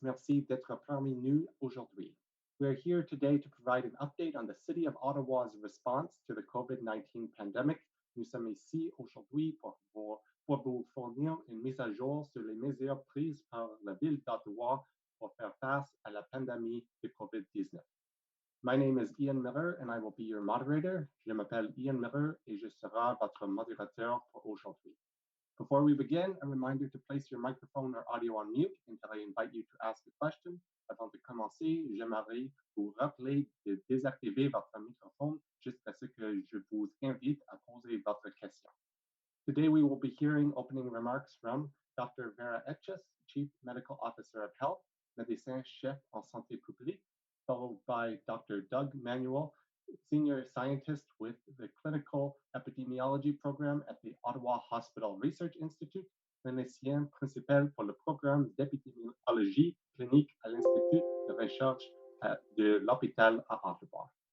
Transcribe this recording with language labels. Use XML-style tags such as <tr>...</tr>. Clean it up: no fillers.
<fr>Merci d'être parmi nous aujourd'hui.</fr> <en>We are here today to provide an update on the City of Ottawa's response to the COVID-19 pandemic.</en> <fr>Nous sommes ici aujourd'hui pour vous fournir une mise à jour sur les mesures prises par la Ville d'Ottawa pour faire face à la pandémie de COVID-19.</fr> <en>My name is Ian Miller and I will be your moderator.</en> <fr>Je m'appelle Ian Miller et je serai votre modérateur pour aujourd'hui.</fr> <en>Before we begin, a reminder to place your microphone or audio on mute until I invite you to ask a question.</en> <fr>Avant de commencer, j'aimerais vous rappeler de désactiver votre microphone jusqu'à ce que je vous invite à poser votre question.</fr> <en>Today we will be hearing opening remarks from Dr. Vera Etches, Chief Medical Officer of Health,</en> <fr>médecin-chef en santé publique,</fr> <en>followed by Dr. Doug Manuel, Senior Scientist with the Clinical Epidemiology Program at the Ottawa Hospital Research Institute,</en> <fr>clinicienne principal pour le programme d'épidémiologie clinique à l'Institut de recherche de l'hôpital à Ottawa.</fr>